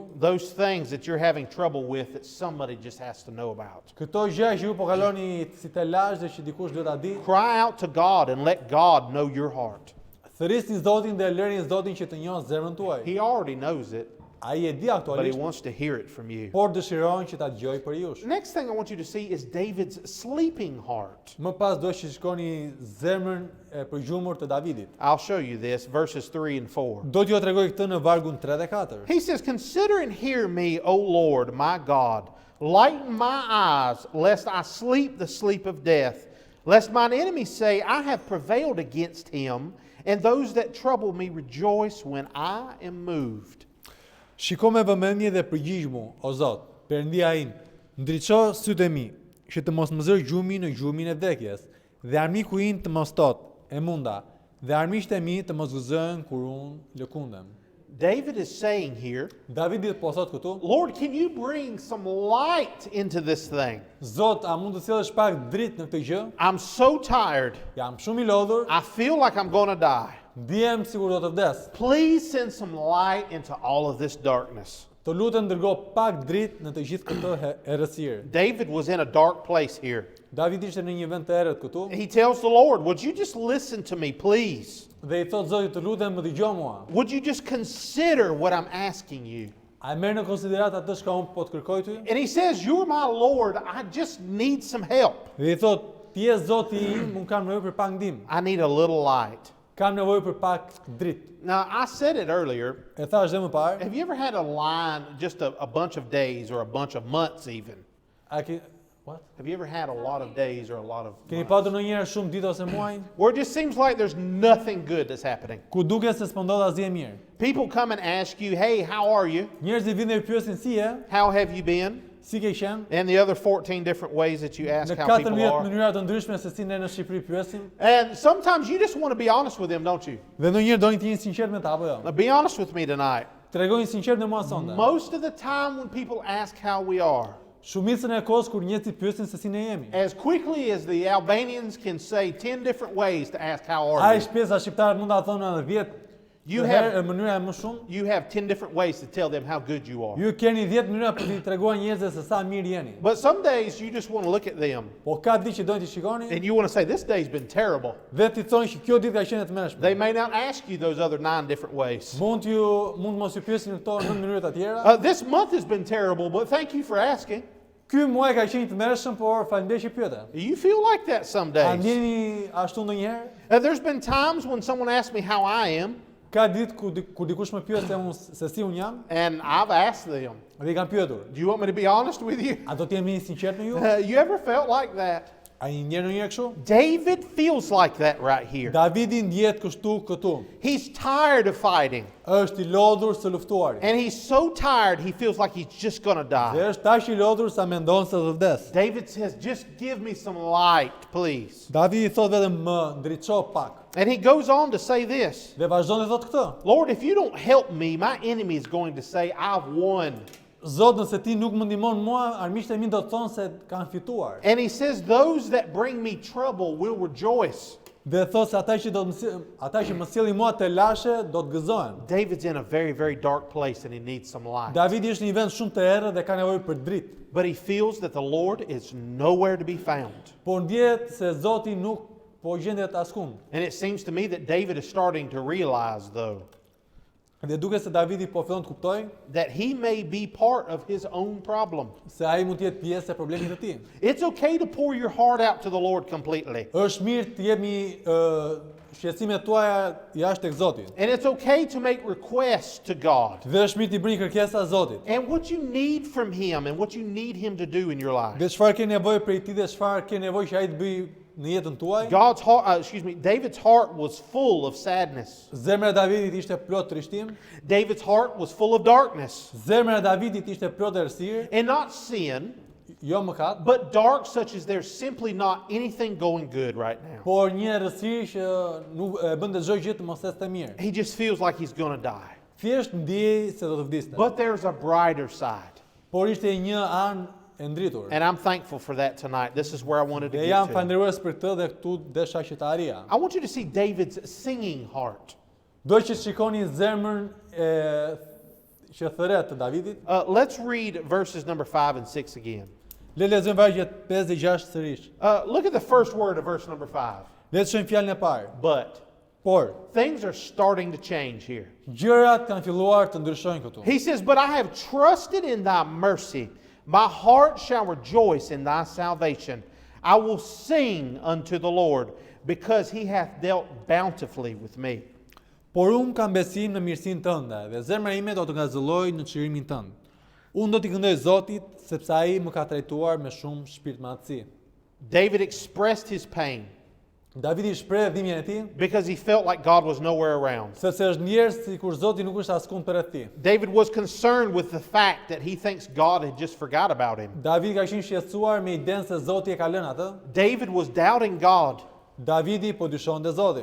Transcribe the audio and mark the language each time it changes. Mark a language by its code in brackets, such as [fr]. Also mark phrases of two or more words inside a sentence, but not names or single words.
[en] those things that you're having trouble with that somebody just has to know about. [sq] këto gjëra që ju po kaloni si telash dhe që dikush duhet ta di, [en] Cry out to God and let God know your heart. [sq] thërrisni Zotin dhe lërini Zotin që të njohë zemrën tuaj. [en] He already knows it, [sq] Ai e di [en] but he [sq] aktualisht, [en] wants to hear it from you. [sq] por dëshiron që ta dëgjoj për jush. [en] Next thing I want you to see is David's sleeping heart. [sq] Më pas do që shikoni zemrën e përgjumur të Davidit. [en] I'll show you this, verses 3 and 4. [sq] Do t'ju tregoj këtë në vargun 3 dhe 4. [en] He says, Consider and hear me, O Lord, my God. Lighten my eyes, lest I sleep the sleep of death, lest mine enemies say, I have prevailed against him, and those that trouble me rejoice when I am moved. [sq] Shiko me vëmendje dhe përgjigj mu, o Zot, Perëndia im, ndriço sytë e mi, që të mos më zër gjumi në gjumin e vdekjes, dhe armiku im të mos tot, e munda, dhe armiqtë e mi të mos gëzojnë kur unë lëkundem. [en] David is saying here, [sq] Davidi po thot këtu, [en] Lord, can you bring some light into this thing? [sq] Zot, a mund të sjellësh pak dritë në këtë gjë? [en] I'm so tired. [sq] Jam shumë I lodhur, [en] I feel like I'm going to die. [sq] ndihem sikur do të vdes. [en] Please send some light into all of this darkness. [sq] Të lutem dërgo pak dritë në të gjithë këtë errësirë. [en] David was in a dark place here. [sq] Davidi ishte në një vend të errët këtu [en] He tells the Lord, would you just listen to me, please? [sq] dhe I thot Zotit të lutem më dëgjoj mua. [en] Would you just consider what I'm asking you? [sq] A e merr në konsiderat atë çka unë po të kërkoj ty? [en] And he says, you're my Lord, I just need some help. [sq] Dhe I thot, ti je Zoti im, unë kam nevojë për pak ndihmë. [en] I need a little light. [sq] kam nevojë për pak dritë. [en] Now, I said it earlier. [sq] E thash dhe më parë, [en] Have you ever had a line, just a bunch of days or a bunch of months even? What? Have you ever had a lot of days or a lot of [sq] Keni [en] months? [sq] patur ndonjëherë shumë ditë ose muaj [en] Where it just seems like there's nothing good that's happening. [sq] ku duket se s'po ndodh asgjë e mirë. [en] People come and ask you, hey, how are you? [sq] Njerëzit vinë dhe pyesin si je, [en] How have you been? [sq] si ke qenë? [en] And the other 14 different ways that you ask [sq] Në [en] how people [sq] 14 [en] are. [sq] mënyra të ndryshme se si ne në Shqipëri pyesim. [en] And sometimes you just want to be honest with them, don't you? [sq] Dhe ndonjëherë doni të jeni sinqert me ta apo jo? [en] Now, be honest with me tonight. [sq] Tregojnë sinqert në mua sonte. [en] Most of the time when people ask how we are, [sq] Shumicën e kohës kur njerëzit pyesin se si ne jemi. [en] as quickly as the Albanians can say 10 different ways to ask how are [sq] Ai [en] you, [sq] shpesa shqiptarët mund ta thonë edhe 10 [en] You [sq] herë [en] have- [sq] në mënyra më shumë. [en] you have 10 different ways to tell them how good you are. [sq] Ju keni 10 mënyra për t'i treguar njerëzve se sa mirë jeni. [en] But some days you just want to look at them [sq] Po ka ditë që dojnë t'i shikoni [en] and you want to say, this day's been terrible. [sq] dhe t'i thonë që kjo ditë ka qenë e tmerrshme. [en] They may not ask you those other 9 different ways. [sq] Mund mos ju pyesin këto në mënyra të tjera. [en] This month has been terrible, but thank you for asking. [sq] Ky muaj ka qenë i tmerrshëm, por faleminderit që pyete. [en] You feel like that some [sq] A [en] days. [sq] ndjeni ashtu ndonjëherë? [en] There's been times when someone asks me how I am, [sq] Ka ditë ku dikush më pyet se si un jam [en] and I've asked them, [sq] dhe I kam pyetur. [en] do you want me to be honest with you? [sq] A do të jemi sinqert me ju? [en] You ever felt like that? [sq] A i ndjen ndonjëherë kështu? [en] David feels like that right here. [sq] Davidi ndjet kështu këtu. [en] He's tired of fighting, [sq] Është I lodhur së luftuari. [en] and he's so tired he feels like he's just going to [sq] Dhe [en] die. [sq] është tash I lodhur sa mendon se do vdes. [en] David says, just give me some light, please. [sq] Davidi thot vetëm më ndriço pak. [en] And he goes on to say this, [sq] Dhe vazhdon të thotë këtë. [en] Lord, if you don't help me, my enemy is going to say, I've won. [sq] Zot, nëse ti nuk më ndihmon mua, armiqtë e mi do të thonë se kanë fituar. [en] And he says, those that bring me trouble will rejoice. [sq] Dhe thotë se ata që më sjellin mua të lashe do të gëzohen. [en] David's in a very, very dark place and he needs some light. [sq] Davidi është në një vend shumë të errët dhe ka nevojë për dritë. [en] But he feels that the Lord is nowhere to be found. [sq] Por ndjet se Zoti nuk po gjendet askund. [en] And it seems to me that David is starting to realize, though, [sq] Dhe duket se Davidi po fillon të kuptojë [en] that he may be part of his own problem. [sq] se ai mund të jetë pjesë e problemit të tij. [en] It's okay to pour your heart out to the Lord completely. [sq] Është mirë të jemi shqetësimet tuaja jashtë tek Zoti. [en] And it's okay to make requests to God. [sq] Dhe është mirë të bëni kërkesa Zotit. [en] And what you need from him and what you need him to do in your life. [sq] Dhe çfarë ke nevojë prej tij dhe çfarë ke nevojë që ai të bëjë në jetën tuaj? [en] God's heart, David's heart was full of sadness. [sq] Zemra e Davidit ishte plot trishtim. [en] David's heart was full of darkness. [sq] Zemra e Davidit ishte plot errësirë, [en] And not sin, [sq] jo mëkat, [en] but dark such as there's simply not anything going good right now. [sq] por një errësirë që nuk e bën të çdo gjë të mos ecë mirë. [en] He just feels like he's going to die. [sq] Thjesht ndjej se do të vdiste. [en] But there's a brighter side. [sq] Por ishte një anë e ndritur. [en] And I'm thankful for that tonight. This is where I wanted to [sq] Dhe [en] get [sq] jam [en] to. [sq] falënderues për këtë dhe këtu desha që të arija. [en] I want you to see David's singing heart. [sq] Do që shikoni zemrën që thëret të Davidit. [en] Let's read verses number 5 and 6 again. [sq] Le lexojmë vargjet 5 dhe 6 sërish. [en] Look at the first word of verse number 5. [sq] Le të shohim fjalën e parë. [en] But [sq] Por [en] things are starting to change here. [sq] gjërat kanë filluar të ndryshojnë këtu. [en] He says, but I have trusted in thy mercy. My heart shall rejoice in thy salvation. I will sing unto the Lord because he hath dealt bountifully with me. [sq] Por unë kam besim në mirësinë tënde dhe zemra ime do të ngazëllojë në çlirimin tënd. Unë do t'i këndoj Zotit sepse ai më ka trajtuar me shumë shpirtmatësi. [en] David expressed his pain [sq] Davidi shpreh dhimbjen e tij [en] because he felt like God was nowhere around. [sq] sepse është ndjerë sikur Zoti nuk është askund përreth tij. [en] David was concerned with the fact that he thinks God had just forgot about him. [sq] Davidi ka qenë shqetësuar me idenë se Zoti e ka lënë atë. [en] David was doubting God. [sq] Davidi po dyshonte Zotin.